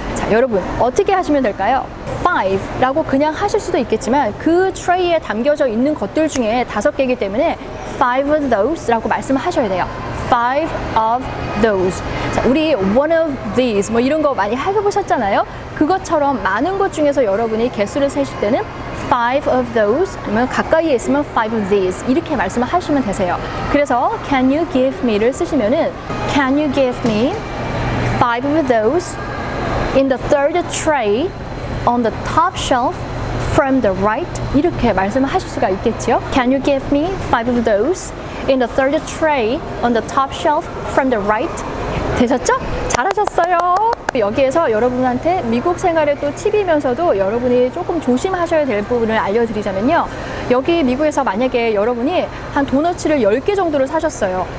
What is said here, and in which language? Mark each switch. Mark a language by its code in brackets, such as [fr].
[ko] 자, 여러분 어떻게 하시면 될까요? 5라고 그냥 하실 수도 있겠지만 그 트레이에 담겨져 있는 것들 중에 5개이기 때문에 [en] 5 of those [ko] 라고 말씀을 하셔야 돼요. [en] 5 of those. [ko] 자, 우리 [en] one of these [ko] 뭐 이런 거 많이 해보셨잖아요. 그것처럼 많은 것 중에서 여러분이 개수를 세실 때는 [en] five of those, [ko] 아니면 가까이에 있으면 [en] five of these [ko] 이렇게 말씀을 하시면 되세요. 그래서 [en] can you give me를 쓰시면은 can you give me five of those in the third tray on the top shelf from the right [ko] 이렇게 말씀을 하실 수가 있겠죠. [en] Can you give me five of those in the third tray on the top shelf from the right? [ko] 되셨죠? 잘하셨어요. 여기에서 여러분한테 미국 생활의 또 팁이면서도 여러분이 조금 조심하셔야 될 부분을 알려드리자면요. 여기 미국에서 만약에 여러분이 한 도너츠를 10개 정도를 사셨어요.